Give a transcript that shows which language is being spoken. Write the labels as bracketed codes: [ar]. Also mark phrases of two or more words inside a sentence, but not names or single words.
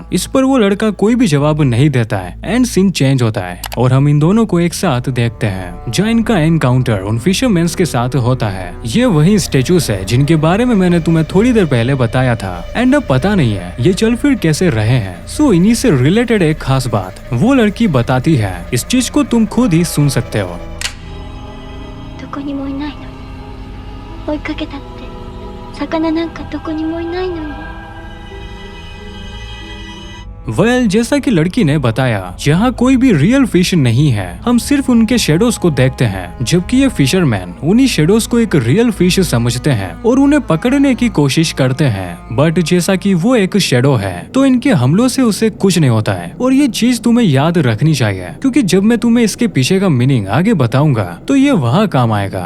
[hi] इस पर वो लड़का कोई भी जवाब नहीं देता है [en] and scene change [hi] होता है और हम इन दोनों को एक साथ देखते हैं जहाँ इनका एनकाउंटर उन फिशरमैन्स के साथ होता है। ये वही स्टेचूज है जिनके बारे में मैंने तुम्हें थोड़ी देर पहले बताया था एंड अब पता नहीं है ये चल फिर कैसे रहे हैं। सो इन्हीं से रिलेटेड एक खास बात वो लड़की बताती है, इस चीज को तुम खुद ही सुन सकते हो। [ja] どこにもいないのに追いかけたって魚なんかどこにもいないのに。 [hi] वेल, जैसा कि लड़की ने बताया यहाँ कोई भी [en] real fish [hi] नहीं है, हम सिर्फ उनके शेडोज को देखते हैं, जबकि ये फिशरमैन उन्हीं शेडोज को एक [en] real fish [hi] समझते हैं और उन्हें पकड़ने की कोशिश करते हैं। बट जैसा कि वो एक शेडो है तो इनके हमलों से उसे कुछ नहीं होता है और ये चीज तुम्हें याद रखनी चाहिए क्योंकि जब मैं तुम्हें इसके पीछे का मीनिंग आगे बताऊंगा तो ये वहाँ काम आएगा।